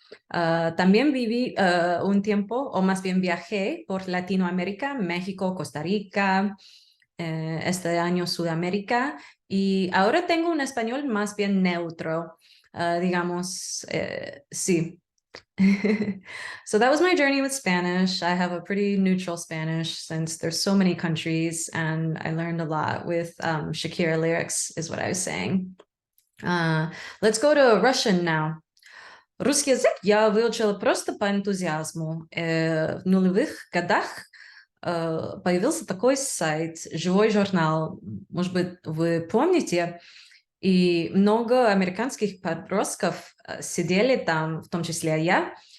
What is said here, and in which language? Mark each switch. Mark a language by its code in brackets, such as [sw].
[es] También viví un tiempo, o más bien viajé por Latinoamérica, México, Costa Rica, este año Sudamérica, y ahora tengo un español más bien neutro, digamos, sí. [en] So that was my journey with Spanish. I have a pretty neutral Spanish since there's so many countries, and I learned a lot with Shakira lyrics, is what I was saying. Let's go to Russian now. [ru] Русский язык я выучила просто по энтузиазму. В нулевых годах появился такой сайт «Живой журнал». Может быть, вы помните? И много американских подростков сидели там, в том числе я.